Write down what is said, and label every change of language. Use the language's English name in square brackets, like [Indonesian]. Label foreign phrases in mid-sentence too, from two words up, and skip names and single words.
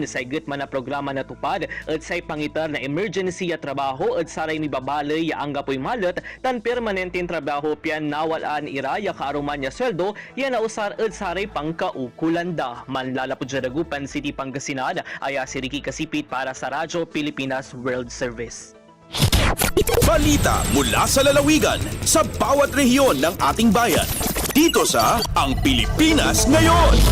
[Pangasinan] Sa gitman na programa na tupad at say pangitar na emergency ya trabaho at saray ni babalay ya ang gapoy malat tan permanenteng trabaho pian nawalaan iraya kaaruman ya sweldo yan nausar at saray pangkaukulanda. Manlalapod sa Dagupan City, Pangasinan, aya si Ricky Kasipit para sa Radyo Pilipinas World Service. [Filipino] Balita mula sa lalawigan sa bawat rehiyon ng ating bayan. Dito sa Ang Pilipinas Ngayon.